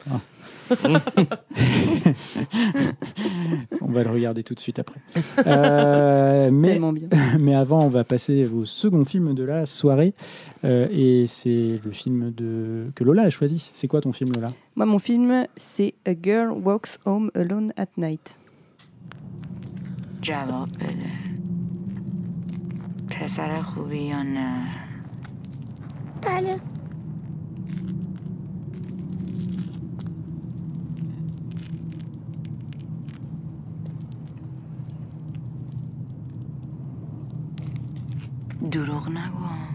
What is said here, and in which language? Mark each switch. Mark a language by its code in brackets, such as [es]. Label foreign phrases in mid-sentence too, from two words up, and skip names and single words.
[fr] On va le regarder tout de suite après. Mais avant, on va passer au second film de la soirée. Et c'est le film que Lola a choisi. C'est quoi ton film, Lola ? Moi, mon film, c'est A Girl Walks Home Alone at Night. [fa] جواب بده پسر خوبی یا نه؟ بله. دروغ نگو.